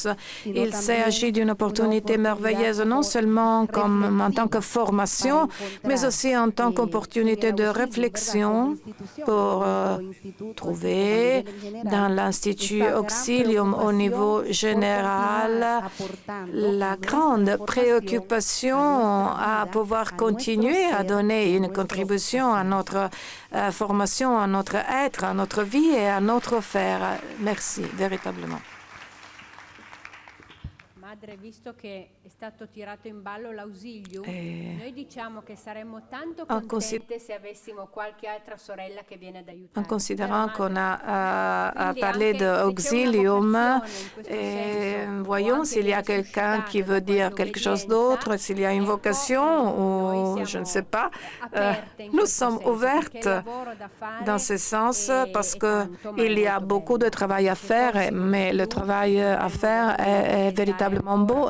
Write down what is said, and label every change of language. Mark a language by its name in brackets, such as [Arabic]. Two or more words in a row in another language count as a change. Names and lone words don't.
[French] Il s'agit d'une opportunité merveilleuse, non seulement en tant que formation, mais aussi en tant qu'opportunité de réflexion pour trouver dans l'Institut Auxilium au niveau général la grande préoccupation à pouvoir continuer à donner une contribution à notre formation, à notre être, à notre vie et à notre faire. Merci, véritablement. [Italian] Madre, visto che è stato tirato in ballo l'Auxilium, noi diciamo che saremmo tanto contente se avessimo qualche altra sorella che viene ad aiutare. [French] En considérant qu'on a parlé d'Auxilium, voyons s'il y a quelqu'un qui veut dire quelque chose d'autre, s'il y a une vocation ou je ne sais pas. Nous sommes ouvertes dans ce sens parce qu'il y a beaucoup de travail à faire, mais le travail à faire est véritablement beau.